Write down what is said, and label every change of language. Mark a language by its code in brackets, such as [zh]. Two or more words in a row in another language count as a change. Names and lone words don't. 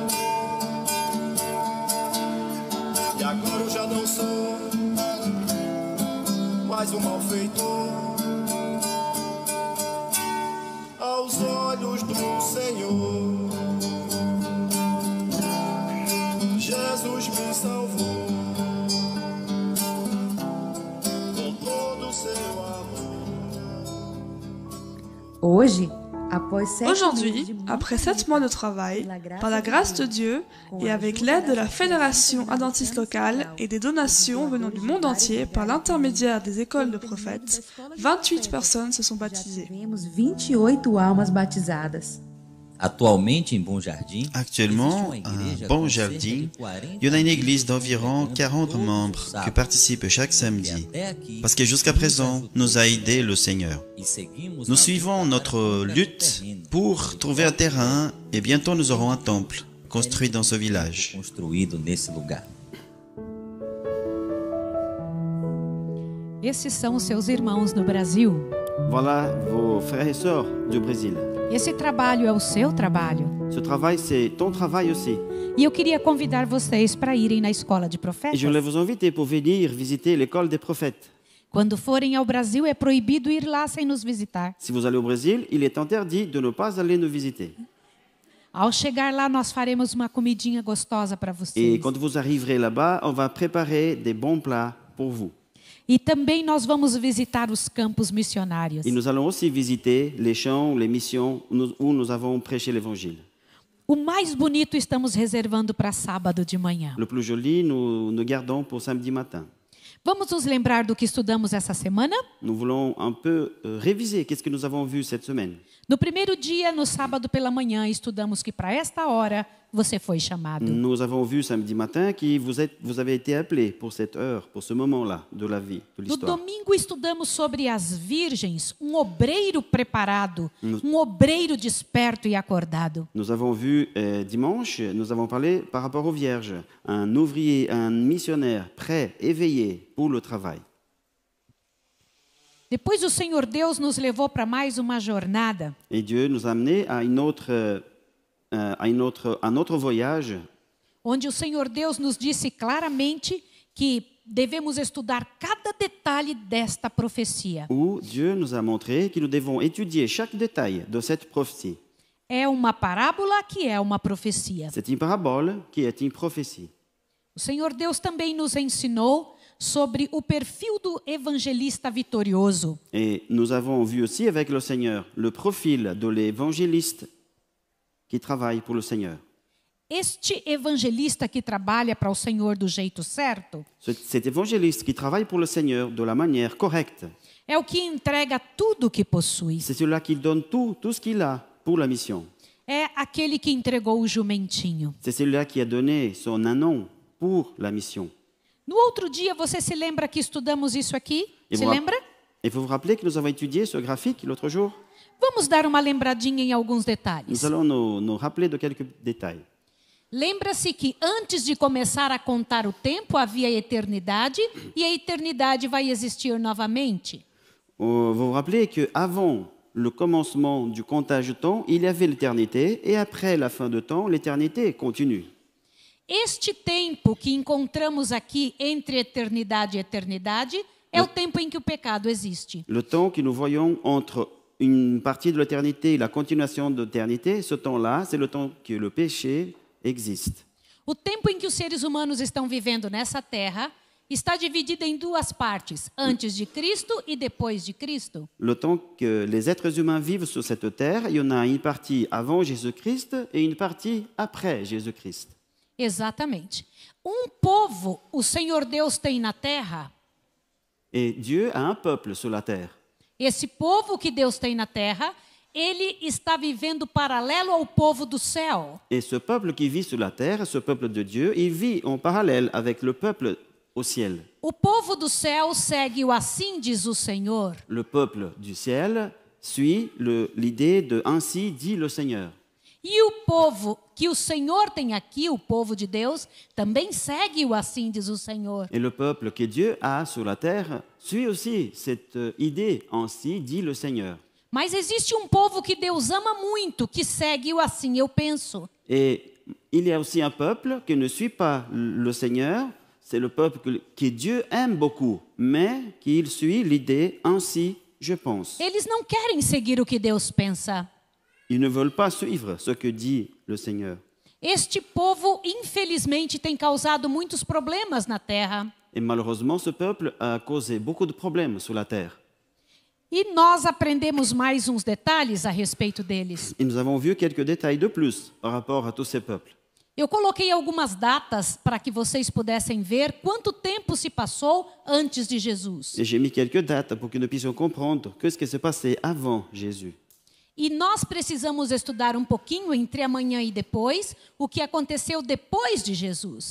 [pt] E agora eu já não sou mais malfeitor aos olhos do Senhor. Jesus me salvou com todo o seu amor. [fr] Aujourd'hui, après 7 mois de travail, par la grâce de Dieu et avec l'aide de la Fédération adventiste locale et des donations venant du monde entier par l'intermédiaire des écoles de prophètes, 28 personnes se sont baptisées. Actuellement, à Bon Jardim, il y en a une église d'environ 40 membres qui participent chaque samedi. Parce que jusqu'à présent, nous a aidé le Seigneur. Nous suivons notre lutte pour trouver un terrain et bientôt nous aurons un temple construit dans ce village. [pt] Esses são os seus irmãos no Brasil. [fr] Voilà vos frères et sœurs du Brésil. [pt] Esse trabalho é o seu trabalho. [fr] Ce travail, c'est ton travail aussi. [pt] E eu queria convidar vocês para irem na escola de [fr] Et [pt] profetas. [fr] je voulais vous inviter pour venir visiter l'école des prophètes. [pt] Quando forem ao Brasil, é proibido ir lá sem nos visitar. [fr] Si vous allez au Brésil, il est interdit de ne pas aller nous visiter. [pt] Ao chegar lá, nós faremos uma comidinha gostosa para [fr] Et [pt] vocês. [fr] quand vous arriverez là-bas, on va préparer des bons plats pour vous. [pt] E também nós vamos visitar os campos missionários. [fr] Et nous allons aussi visiter les champs, les missions où nous avons prêché l'évangile. [pt] O mais bonito estamos reservando para sábado de manhã. [fr] Le plus joli, nous gardons pour samedi matin. [pt] Vamos nos lembrar do que estudamos essa semana? [fr] Nous voulons un peu réviser qu'est-ce que nous avons vu cette semaine. [pt] No primeiro dia, no sábado pela manhã, estudamos que para esta hora você foi chamado. [fr] Nous avons vu samedi matin que vous avez été appelés pour cette heure, pour ce moment-là de la vie, de [pt] No [fr] l'histoire. [pt] domingo estudamos sobre as virgens, um obreiro preparado, um obreiro desperto e acordado. [fr] Nous avons vu dimanche, nous avons parlé par rapport aux vierges, un ouvrier, un missionnaire prêt, éveillé pour le travail. [pt] Depois o Senhor Deus nos levou para mais uma jornada. [fr] Et Dieu nous a amenés à un autre voyage [pt] Onde o Senhor Deus nos disse claramente que devemos estudar cada detalhe desta profecia. [fr] où Dieu nous a montré que nous devons étudier chaque détail de cette prophétie. [pt] É uma parábola que é uma profecia. [fr] C'est une parabole qui est une prophétie. [pt] O Senhor Deus também nos ensinou sobre o perfil do evangelista vitorioso. [fr] Et nous avons vu aussi avec le Seigneur le profil de l'évangéliste qui travaille pour le Seigneur. [pt] Este evangelista que trabalha para o Senhor do jeito certo [fr] Cet évangéliste qui travaille pour le Seigneur de la manière correcte, [pt] é o que entrega tudo o que possui. [fr] c'est celui-là qui donne tout ce qu'il a pour la mission. [pt] É aquele que entregou o jumentinho. [fr] C'est celui-là qui a donné son anon pour la mission. [pt] No outro dia, você se lembra que estudamos isso aqui? Se lembra? [fr] Et vous vous rappelez que nous avons étudié ce graphique l'autre jour? [pt] Vamos dar uma lembradinha em alguns detalhes. [fr] Nous allons nous rappeler de quelques détails. [pt] Lembra-se que antes de começar a contar o tempo, havia a eternidade, e a eternidade vai existir novamente. [fr] Vous vous rappelez qu'avant le commencement du comptage du temps, il y avait l'éternité, et après la fin du temps, l'éternité continue. [pt] Este tempo que encontramos aqui entre eternidade e eternidade é o tempo em que o pecado existe. [fr] Le temps que nous voyons entre une partie de l'éternité et la continuation de l'éternité, ce temps-là, c'est le temps que le péché existe. [pt] O tempo em que os seres humanos estão vivendo nessa terra está dividido em duas partes, antes de Cristo e depois de Cristo. [fr] Le temps que les êtres humains vivent sur cette terre, il y en a une partie avant Jésus-Christ et une partie après Jésus-Christ. [pt] Exatamente. Um povo o Senhor Deus tem na terra. [fr] Et Dieu a un peuple sur la terre. [pt] Esse povo que Deus tem na terra, ele está vivendo paralelo ao povo do céu. [fr] Et ce peuple qui vit sur la terre, ce peuple de Dieu, il vit en parallèle avec le peuple au ciel. [pt] O povo do céu segue o assim diz o Senhor. [fr] Le peuple du ciel suit l'idée de ainsi dit le Seigneur. [pt] E o povo que o Senhor tem aqui, o povo de Deus, também segue o assim diz o Senhor. [fr] Et le peuple que Dieu a sur la terre suit aussi cette idée ainsi dit le Seigneur. [pt] Mas existe um povo que Deus ama muito, que segue o assim eu penso. [fr] Et il y a aussi un peuple qui ne suit pas le Seigneur, c'est le peuple que Dieu aime beaucoup, mais qui suit l'idée ainsi je pense. [pt] Eles não querem seguir o que Deus pensa. [fr] Ils ne veulent pas suivre ce que dit le Seigneur. [pt] Este povo, infelizmente, tem causado muitos problemas na terra. [fr] Et malheureusement, ce peuple a causé beaucoup de problèmes sur la terre. [pt] E nós aprendemos mais uns detalhes a respeito deles. [fr] Et nous avons vu quelques détails de plus par rapport à tous ces peuples. [pt] Eu coloquei algumas datas para que vocês pudessem ver quanto tempo se passou antes de Jesus. [fr] Et j'ai mis quelques dates pour que nous puissions comprendre ce qui s'est passé avant Jésus. [pt] E nós precisamos estudar um pouquinho entre amanhã e depois o que aconteceu depois de Jesus.